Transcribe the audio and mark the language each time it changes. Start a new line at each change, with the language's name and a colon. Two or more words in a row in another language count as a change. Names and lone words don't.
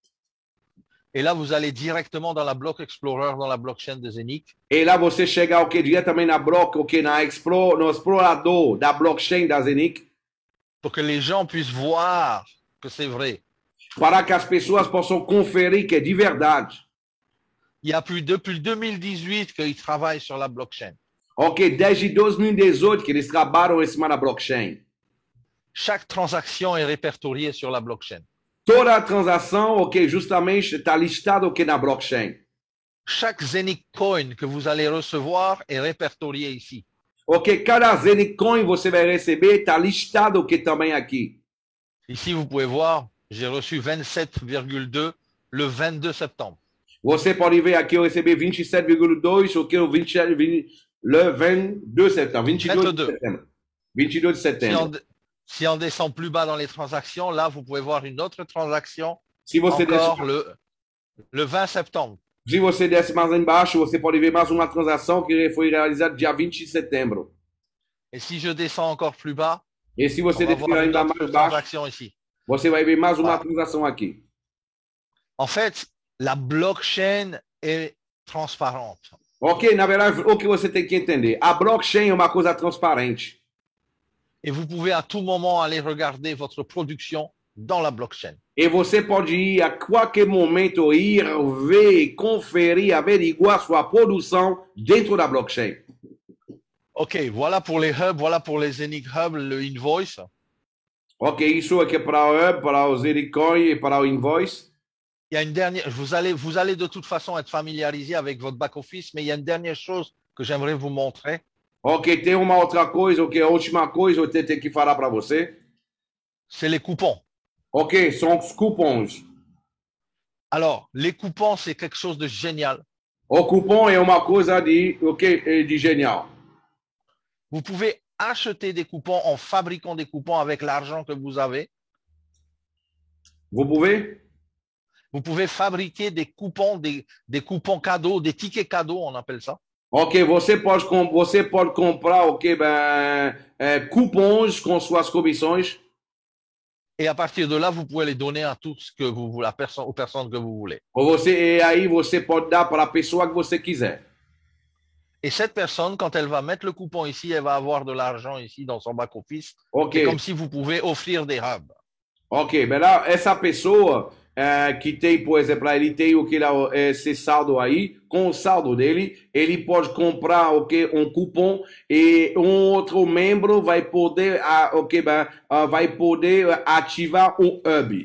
French: Et là, vous allez directement dans la Block Explorer, dans la blockchain de Zenic.
Portuguese: E lá você chega diretamente na block, no explorador da blockchain da Zenic.
French: Pour que les gens puissent voir que c'est vrai.
Portuguese: Para que as pessoas possam conferir que é de verdade.
French: Il y a depuis 2018 qu'ils travaillent sur la blockchain.
Portuguese: Ok, desde 2018 que eles trabalham em cima da blockchain.
French: Chaque transaction est répertoriée sur la blockchain.
Portuguese: Toda a transação, justamente está listado na blockchain.
French: Chaque Zenic Coin que vous allez recevoir est répertorié ici.
Portuguese: Ok, cada Zenic Coin você vai receber está listado também aqui.
French: Ici, vous pouvez voir, j'ai reçu 27,2 le 22 septembre.
Portuguese: Você pode ver aqui, eu recebi 27,2,
French: le 22 septembre.
Portuguese: 22 de septembre. 22 de setembro.
French: Si on descend plus bas dans les transactions, là, vous pouvez voir une autre transaction
Portuguese: se você
French: encore le 20 septembre.
Portuguese: Se você desce mais embaixo, você pode ver mais uma transação que foi realizada dia 20 de setembro.
French: Et si je descends encore plus bas,
Portuguese: e se você descer ainda mais baixo,
French: ici.
Portuguese: Você vai ver mais uma transação aqui.
French: En fait, la blockchain est transparente.
Portuguese: Ok, na verdade, o que você tem que entender, a blockchain é uma coisa transparente.
French: Et vous pouvez à tout moment aller regarder votre production dans la blockchain.
Portuguese: E você pode ir a qualquer momento ver, conferir, averiguar sua produção dentro da blockchain.
French: Ok, voilà pour les hubs, voilà pour les Zenic Hub, le Invoice.
Portuguese: Ok, isso aqui é para o hub, para o Zenic Coin e para o Invoice.
French: Il y a une dernière, vous allez de toute façon être familiarisé avec votre back-office, mais il y a une dernière chose que j'aimerais vous montrer.
Portuguese: Ok, tem uma outra coisa, a última coisa eu tenho que falar para você.
French: C'est les coupons.
Portuguese: Ok, são os cupons.
French: Alors, les coupons, c'est quelque chose de génial.
Portuguese: O cupom é uma coisa de génial.
French: Vous pouvez acheter des coupons en fabriquant des coupons avec l'argent que vous avez. Vous pouvez? Vous pouvez fabriquer des coupons, des coupons cadeaux, des tickets cadeaux, on appelle ça.
Portuguese: Ok, você pode comprar cupons com suas comissões.
French: Et à partir de là, vous pouvez les donner à tous que vous, aux personnes que vous voulez.
Portuguese: E aí você pode dar para a pessoa que você quiser.
French: Et cette personne, quand elle va mettre le coupon ici, elle va avoir de l'argent ici dans son back-office. Okay. C'est comme si vous pouvez offrir des hubs.
Portuguese: Ok, mas essa pessoa, que tem, por exemplo, ele tem o que lá, esse saldo aí, com o saldo dele, ele pode comprar um cupom e um outro membro vai poder, vai poder ativar um hub.